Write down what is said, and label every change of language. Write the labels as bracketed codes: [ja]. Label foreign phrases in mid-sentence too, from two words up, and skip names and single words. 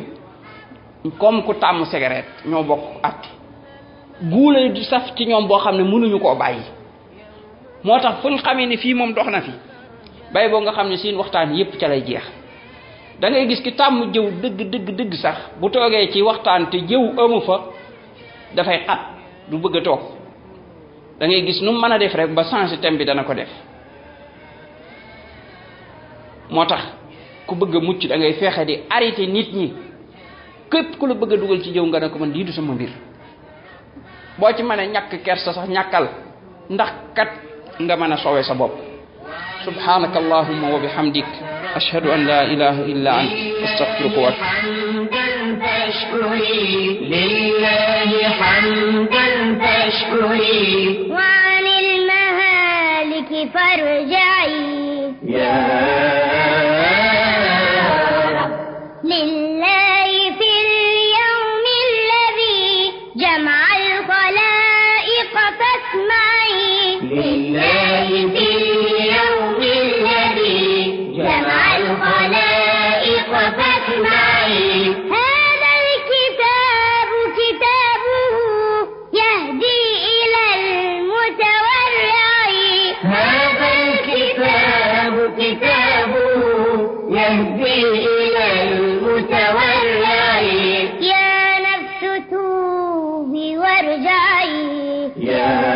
[wo] comme ku tàmm cigarette ñoo bokk atti guu lay di saf ci ñoom boo xam ne mënuñu koo bàyyi moo tax fu ñu xamee ne fii moom dox na fi bay boo nga xam ne seen waxtaan yépp ca lay jeex da ngay gis ki tàmm jëw dëgg sax bu toogee ci waxtaan te jëw amu fa dafay xat du bëgg a toog da ngay gis nu mën a def rek ba [fr] changer thème [wo] bi dana ko def moo tax ku bëgg a mucc da ngay fexe di arrêté nit ñi képp ku la bëgg a dugal ci jëw nga ne ko man lii du sama mbir boo ci mën a ñàkk kersa sax ñàkkal ndax kat nga mën a sowe sa bopp [ar] سبحانك اللهم وبحمدك أشهد أن لا إله إلا أنت أستغفرك و لله حمدا فاشكري وعن المهالك فارجعي يا رب لله في اليوم الذي جمع الخلائق فاسمعي لله في اليوم الذي جمع الخلائق فاسمعي هذا الكتاب كتابه يهدي إلى المتورع هذا الكتاب كتابه يهدي إلى المتورع يا نفس توبي وارجعي يا